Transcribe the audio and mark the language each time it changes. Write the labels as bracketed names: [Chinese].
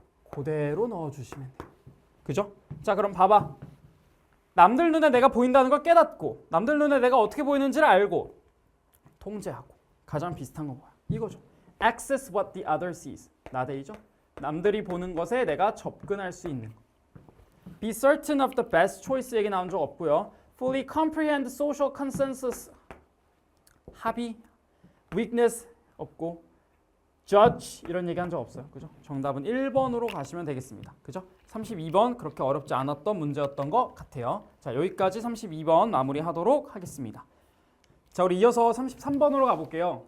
[Korean] 그대로 넣어주시면 돼요. 그죠? 자 그럼 봐봐. 남들 눈에 내가 보인다는 걸 깨닫고 남들 눈에 내가 어떻게 보이는지를 알고 통제하고 가장 비슷한 건 뭐야? 이거죠. [English] Access what the other sees. [Korean] 나대이죠? 남들이 보는 것에 내가 접근할 수 있는 거. [English] Be certain of the best choice [Korean] 얘기 나온 적 없고요. [English] Fully comprehend social consensus. [Korean] 합의, weakness 없고 judge 이런 얘기 한 적 없어요. 그죠? 정답은 1번으로 가시면 되겠습니다. 그죠? 32번 그렇게 어렵지 않았던 문제였던 것 같아요. 자, 여기까지 32번 마무리하도록 하겠습니다. 자, 우리 이어서 33번으로 가볼게요.